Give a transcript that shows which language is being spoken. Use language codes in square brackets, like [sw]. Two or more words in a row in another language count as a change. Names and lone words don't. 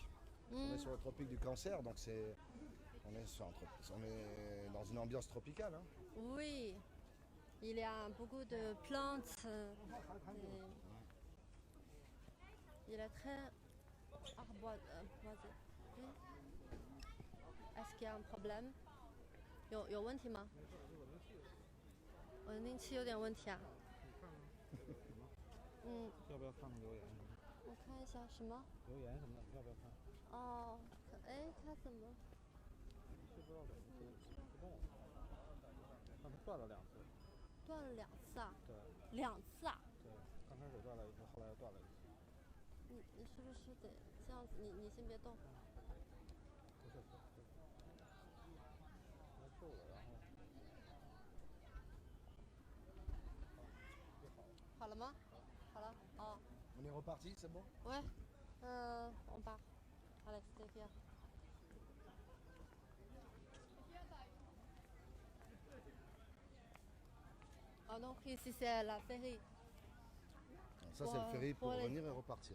[fr] On est sur le tropique du Cancer, donc on est dans une ambiance tropicale. Hein. Oui, il y a beaucoup de plantes. Il est très arboisé. Est-ce qu'il y a un problème? [zh] 有问题吗？稳定器有点问题啊。要不要看看留言？我看一下什么？留言什么的，要不要看？哦，哎，它怎么？不知道怎么自动了，让它断了2次。断了2次啊？对。 2次啊？对，刚开始断了一次，后来又断了一次。你是不是得这样子？你先别动。不是。来救了，然后。好了吗？好了。哦。 [fr] On est reparti, c'est bon? Ouais. On part. À l'extérieur. Ah donc ici c'est la ferry. Ça c'est le ferry pour venir et repartir.